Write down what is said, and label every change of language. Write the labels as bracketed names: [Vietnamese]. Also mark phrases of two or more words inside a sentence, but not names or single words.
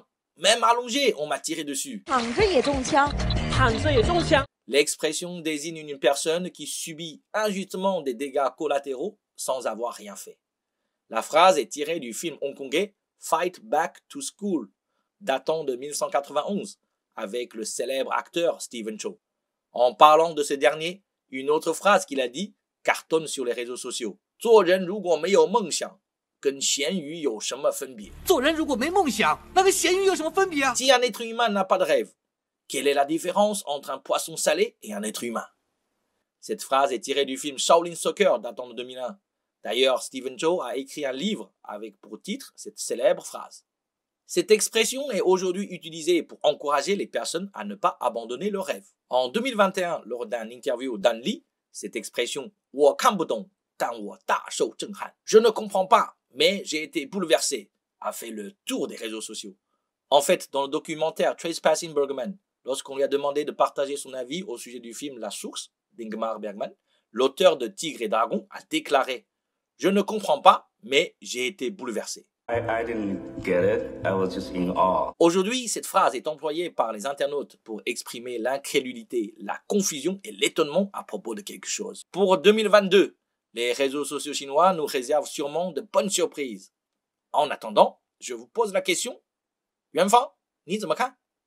[French] Même allongé, on m'a tiré dessus. L'expression désigne une personne qui subit injustement des dégâts collatéraux sans avoir rien fait. La phrase est tirée du film hongkongais Fight Back to School, datant de 1991, avec le célèbre acteur Stephen Chow. En parlant de ce dernier, une autre phrase qu'il a dit cartonne sur les réseaux sociaux. [Chinese] 做人如果没有梦想，跟咸鱼有什么分别？做人如果没梦想，那跟咸鱼有什么分别啊？ [French] Si un être humain n'a pas de rêve, quelle est la différence entre un poisson salé et un être humain? Cette phrase est tirée du film Shaolin Soccer datant de 2001. D'ailleurs, Stephen Chow a écrit un livre avec pour titre cette célèbre phrase. Cette expression est aujourd'hui utilisée pour encourager les personnes à ne pas abandonner leurs rêves. En 2021, lors d'un interview d'An Li, cette expression « [Chinese] 我看不懂，但我大受震撼» [French] je ne comprends pas, mais j'ai été bouleversé, a fait le tour des réseaux sociaux. En fait, dans le documentaire Trespassing Bergman, lorsqu'on lui a demandé de partager son avis au sujet du film La Source d'Ingmar Bergman, l'auteur de Tigre et Dragon a déclaré « Je ne comprends pas, mais j'ai été bouleversé ». [English] I didn't get it. I was just in awe. [French] Aujourd'hui, cette phrase est employée par les internautes pour exprimer l'incrédulité, la confusion et l'étonnement à propos de quelque chose. Pour 2022, les réseaux sociaux chinois nous réservent sûrement de bonnes surprises. En attendant, je vous pose la question. [Chinese] 元芳，你怎么看?